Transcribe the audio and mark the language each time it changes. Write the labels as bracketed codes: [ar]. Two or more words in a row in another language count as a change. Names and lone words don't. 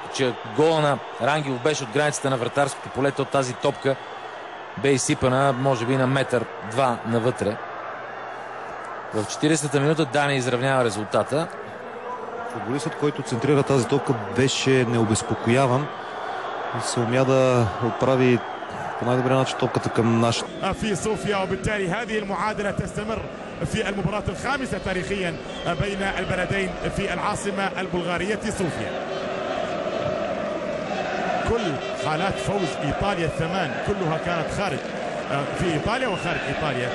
[bg] Че гола на Рангелов беше от границата на вратарското поле, то тази топка бе изсипана, може би на метър-два навътре. В 40-та минута Дани изравнява резултата. Футболистът, който центрира тази топка, беше необезпокояван и се умя да отправи по най-добрия начин топката към нашата. [ar] في صوفيا وبالتالي هذه المعادلة تستمر في المباراة الخامسة تاريخيا بين البلدين في العاصمة البلغارية صوفيا. كل حالات فوز إيطاليا الثمان كلها كانت خارج في إيطاليا وخارج إيطاليا.